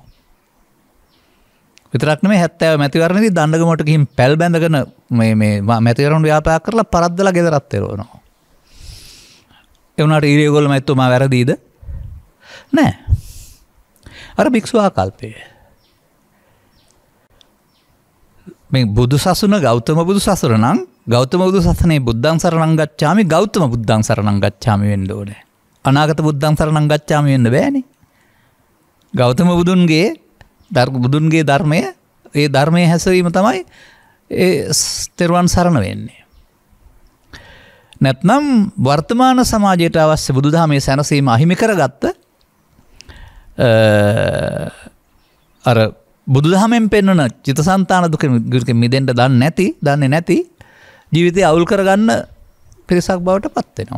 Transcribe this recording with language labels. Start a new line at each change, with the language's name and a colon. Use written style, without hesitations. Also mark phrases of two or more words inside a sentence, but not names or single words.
Sinhala: විතරක් නෙමෙයි 70 මැතිවරණයේදී දණ්ඩගමට ගිහින් පැල් බැඳගෙන මේ මැතිවරණ ව්‍යාපාර කරලා පරද්දලා ගෙදරත් එරවනවා. ඒ වුණාට ඊරේගොල්ලෝ මැතිතුමා වැරදීද? නෑ. අර භික්ෂු ආකල්පය. මේ බුදු සසුන ගෞතම බුදු සසුන නම් ගෞතම බුදු සසුනේ
Pali: බුද්ධං සරණං ගච්ඡාමි ගෞතම බුද්ධං සරණං ගච්ඡාමි
Sinhala: වෙන්න ඕනේ. අනාගත
Pali: බුද්ධං සරණං ගච්ඡාමි
Sinhala: වෙන්න බෑනේ. ගෞතම බුදුන්ගේ ධර්මය ඒ ධර්මයේ හැසිරීම තමයි ඒ තෙරුවන් සරණ වෙන්නේ. නැත්නම් වර්තමාන සමාජයට අවශ්‍ය බුදුදහමේ සැනසීම අහිමි කරගත්ත අර බුදුදහමෙන් පෙන්වන චිත්තසංතාන දුක මිදෙන්න දන්නේ නැති ජීවිතය අවුල් කරගන්න පිරිසක් බවට පත් වෙනවා.